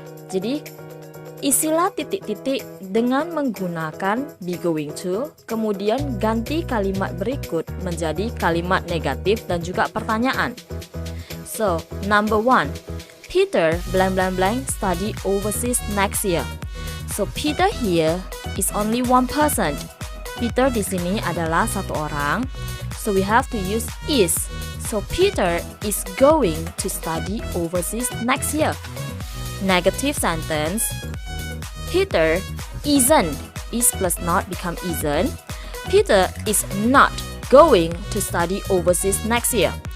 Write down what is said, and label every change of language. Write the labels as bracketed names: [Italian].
[Indonesian] Jadi, isilah titik-titik dengan menggunakan be going to, kemudian ganti kalimat berikut menjadi kalimat negatif dan juga pertanyaan. [English] So, number 1, Peter blank blank blank study overseas next year. So, Peter here is only one person. [Indonesian] Peter di sini adalah satu orang. [English] So, we have to use is. So, Peter is going to study overseas next year. Negative sentence. Peter isn't. Is plus not become isn't. Peter is not going to study overseas next year.